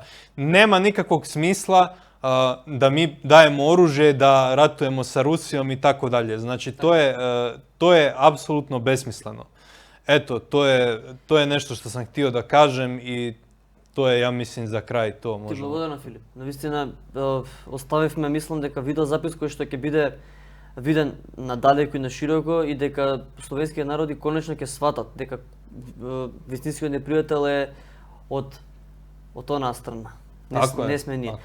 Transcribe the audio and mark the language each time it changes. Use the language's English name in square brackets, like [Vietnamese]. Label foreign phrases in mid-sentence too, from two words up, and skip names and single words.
[Croatian] Nema nikakvog smisla da mi dajemo oružje, da ratujemo sa Rusijom i tako dalje. Znači, to je apsolutno besmisleno. Eto, to je nešto što sam htio da kažem i to je, ja mislim, za kraj to možemo. [Macedonian] Ти благодарам, Филип. Навистина, оставивме, мислам, дека видеозапис кој што ќе биде виден надалеку и на широко и дека словенските народи конечно ќе сватат дека вистинскиот непријател е од онаа страна. Не сме ние.